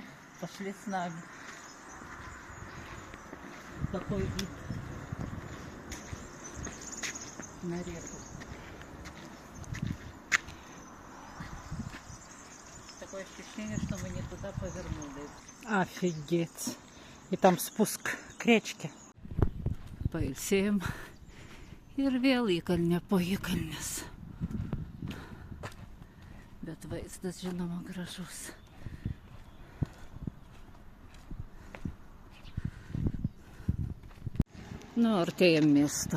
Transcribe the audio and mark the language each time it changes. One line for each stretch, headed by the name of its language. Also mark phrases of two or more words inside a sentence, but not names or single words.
Russian: Пошли с нами. Какой вид на реку. Такое ощущение, что мы не туда повернули. Офигеть. И там спуск к речке.
Lithuanian: Pailsėjom ir vėl į kalnę po įkalnės. Bet vaizdas, žinoma, gražus. Nu, artėjam miesto.